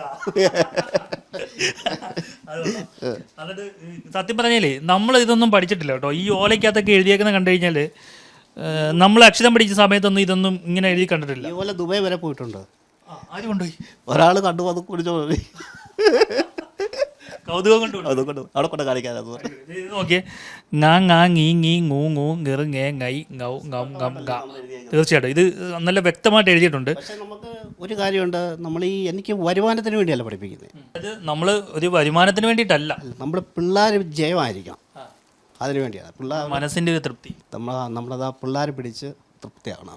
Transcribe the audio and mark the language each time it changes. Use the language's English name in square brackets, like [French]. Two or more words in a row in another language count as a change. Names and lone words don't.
[Malayalam] എന്നിട്ട് സത്യം പറഞ്ഞാലേ നമ്മൾ ഇതൊന്നും പഠിച്ചിട്ടില്ല കേട്ടോ. ഈ ഓലയ്ക്കകത്തൊക്കെ എഴുതിയേക്കുന്ന കണ്ടു കഴിഞ്ഞാൽ നമ്മൾ അക്ഷരം പഠിച്ച സമയത്തൊന്നും ഇതൊന്നും ഇങ്ങനെ എഴുതി കണ്ടിട്ടില്ല. ഇതുപോലെ ദുബായ് വരെ പോയിട്ടുണ്ട്. ആര് കൊണ്ടുപോയി? ഒരാൾ കണ്ടു, അത് കുടിച്ചോ കൗതുകം കൊണ്ട് അവിടെ കൊണ്ട് കാണിക്കാൻ. നോക്കിയേ, ngā ngā ngī ngī ngū ngū ngിറ് ngേ ngൈ ngൗ ngം ngം ഗ. തീർച്ചയായിട്ടും ഇത് നല്ല വ്യക്തമായിട്ട് എഴുതിയിട്ടുണ്ട്. പക്ഷേ നമുക്ക് ഒരു കാര്യമുണ്ട്, നമ്മൾ ഈ എനിക്ക് വരുമാനത്തിന് വേണ്ടിയല്ല പഠിപ്പിക്കുന്നത്. അത് നമ്മൾ ഒരു വരുമാനത്തിന് വേണ്ടിയിട്ടല്ല, നമ്മൾ പിള്ളേർ ജയമായിരിക്കണം, അതിനു വേണ്ടിയാണ്. പിള്ളേർ മനസ്സിൻ്റെ ഒരു തൃപ്തി. നമ്മളത് ആ പിള്ളേർ പിടിച്ച് തൃപ്തിയാകണം.